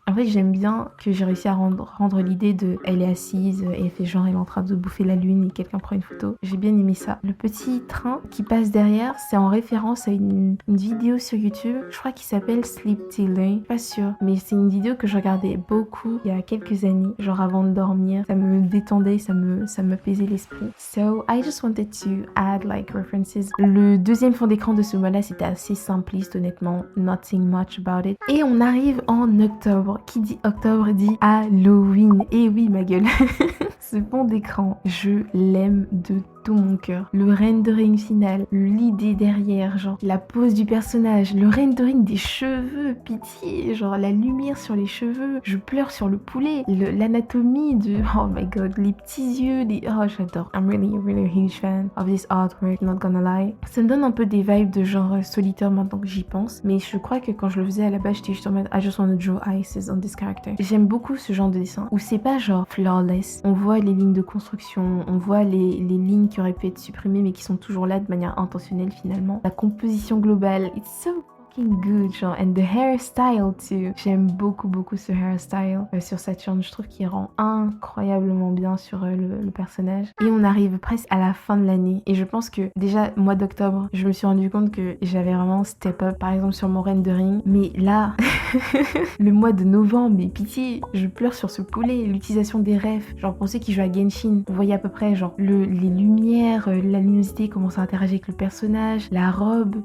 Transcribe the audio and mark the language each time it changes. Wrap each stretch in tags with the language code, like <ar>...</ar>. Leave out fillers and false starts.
<fr>En fait j'aime bien que j'ai réussi à rendre l'idée de elle est assise et elle fait genre elle est en train de bouffer la lune et quelqu'un prend une photo. J'ai bien aimé ça. Le petit train qui passe derrière, c'est en référence à une vidéo sur YouTube, je crois qu'il s'appelle Sleep Till, pas sûr, mais c'est une vidéo que je regardais beaucoup il y a quelques années, genre avant de dormir. Ça me détendait, ça m'apaisait l'esprit.</fr> <en>So I just wanted to add like references.</en> <fr>Le deuxième fond d'écran de ce mois-là, c'était assez simpliste honnêtement,</fr> <en>nothing much about it.</en> <fr>Et on arrive en octobre. Qui dit octobre dit Halloween. Et oui ma gueule. Ce fond d'écran, je l'aime de tout mon cœur. Le rendering final, l'idée derrière, genre la pose du personnage, le rendering des cheveux, pitié, genre la lumière sur les cheveux, je pleure sur le poulet, l'anatomie de,</fr> <en>oh my god,</en> <fr>les petits yeux, oh j'adore.</fr> <en>I'm really a huge fan of this artwork, not gonna lie.</en> <fr>Ça me donne un peu des vibes de genre solitaire maintenant que j'y pense, mais je crois que quand je le faisais à la base, j'étais juste en mode</fr> <en>I just want to draw ices on this character.</en> <fr>J'aime beaucoup ce genre de dessin où c'est pas genre flawless. On voit les lignes de construction, on voit les lignes qui auraient pu être supprimées mais qui sont toujours là de manière intentionnelle finalement. La composition globale,</fr> <en>it's so fucking good, genre, and the hairstyle too.</en> <fr>J'aime beaucoup ce hairstyle sur Saturne, je trouve qu'il rend incroyablement bien sur le personnage. Et on arrive presque à la fin de l'année et je pense que déjà mois d'octobre, je me suis rendu compte que j'avais vraiment step up par exemple sur mon rendering, mais là le mois de novembre, mais pitié, je pleure sur ce poulet, l'utilisation des refs, genre pour ceux qui jouent à Genshin, vous voyez à peu près genre les lumières, la luminosité, comment ça interagit avec le personnage, la robe.</fr>